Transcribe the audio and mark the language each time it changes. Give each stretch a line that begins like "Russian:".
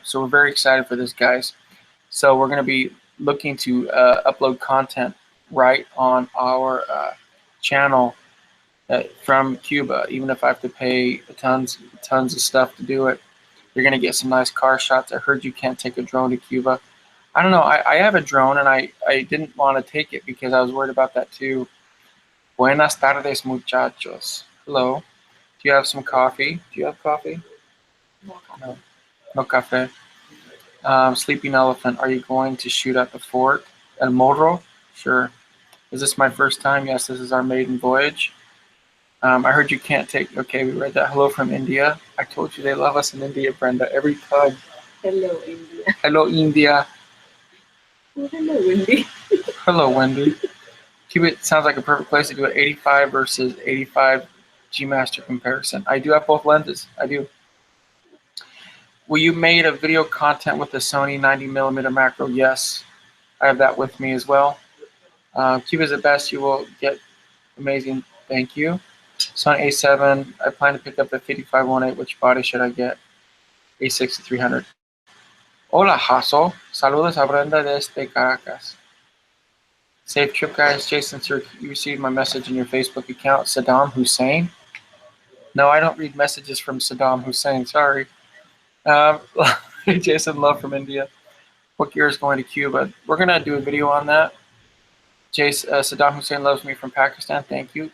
English: So we're very excited for this, guys. So we're going to be looking to upload content right on our channel from Cuba. Even if I have to pay tons of stuff to do it, you're going to get some nice car shots. I heard you can't take a drone to Cuba. I don't know. I have a drone, and I didn't want to take it because I was worried about that too.
Spanish: Buenas tardes, muchachos.
English: Hello. Do you have some coffee? Do you have coffee? No. No cafe. Sleeping Elephant, are you going to shoot at the fort? El Morro? Sure. Is this my first time? Yes, this is our maiden voyage. I heard you can't take... Okay, we read that. Hello from India. I told you they love us in India, Brenda, every time. Hello, India. Hello, India. Oh, hello, Wendy. Hello, Wendy. Cuba sounds like a perfect place to do an 85 versus 85 G Master comparison. I do have both lenses. I do. Will you made a video content with the Sony 90mm macro? Yes, I have that with me as well. Cuba's the best. You will get amazing. Thank you. Sony A7. I plan to pick up the 5518. Which body should I get? A6 300.
Spanish: Hola,
English: Hasso.
Spanish: Saludos a Brenda desde Caracas.
English: Safe trip, guys. Jason, sir, you received my message in your Facebook account. Saddam Hussein? No, I don't read messages from Saddam Hussein. Sorry. Jason, love from India. What year is going to Cuba? We're going to do a video on that. Saddam Hussein loves me from Pakistan. Thank you.